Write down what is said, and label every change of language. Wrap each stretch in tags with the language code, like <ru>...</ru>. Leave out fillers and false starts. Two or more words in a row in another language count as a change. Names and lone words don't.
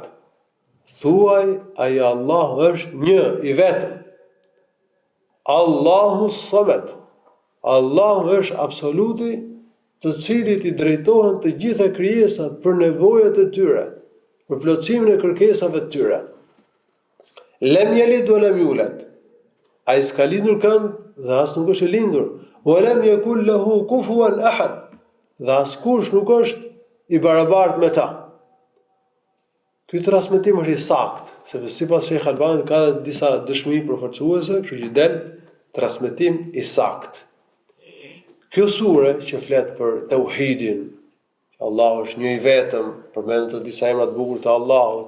<sq>Thuaj, ai Allahu është një, i vetëm.</sq> <ar>الله الصمد.</ar> <sq>Allahu është absoluti, të cilit i drejtohen të gjitha krijesat për nevojat e tyre, për plotësimin e kërkesave të tyre.</sq> <ar>لم يلد ولم يولد.</ar> <sq>Ai s'ka lindur kënd dhe as nuk është i lindur.</sq> <ar>ولم يكن له كفوا أحد.</ar> <sq>Dhe askush nuk është i barabartë me ta. Ky transmetim është i saktë, sepse sipas Sheikh Albanit ka disa dëshmi përforcuese, kështu që del transmetim i saktë. Kjo sure që flet për tauhidin, Allahu është një i vetëm, përmendet të disa emra të bukur të Allahut.</sq>